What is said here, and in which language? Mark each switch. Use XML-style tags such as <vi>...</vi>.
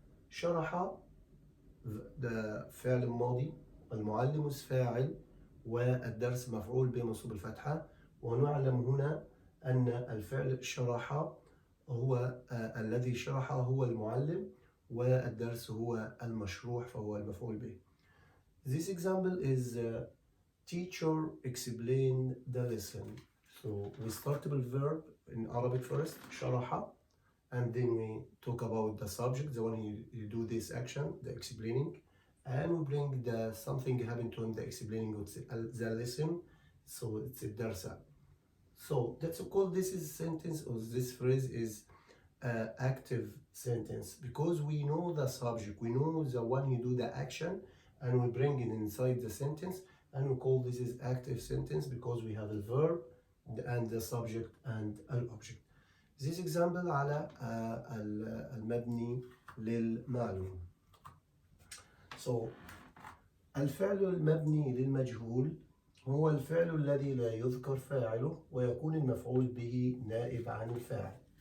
<ar>شرح ده فعل الماضي، المعلم فاعل، والدرس مفعول به منصوب الفتحة. ونعلم هنا أن الفعل شرح هو الذي شرح هو المعلم، والدرس هو المشروح فهو المفعول به.</ar> <en>This example is teacher explain the lesson. So we start with verb in Arabic first, شرح, and then we talk about the subject, the one you do this action, the explaining, and we bring the something happened to him, the explaining the lesson, so it's a درس. So that's called this is sentence, or this phrase is active sentence, because we know the subject, we know the one who do the action, and we bring it inside the sentence, and we call this is active sentence because we have a verb and the subject and an object. This example</en> <ar>على المبني للمعلوم. So الفعل المبني للمجهول هو الفعل الذي لا يذكر فاعله ويكون المفعول به نائب عن الفاعل.</ar>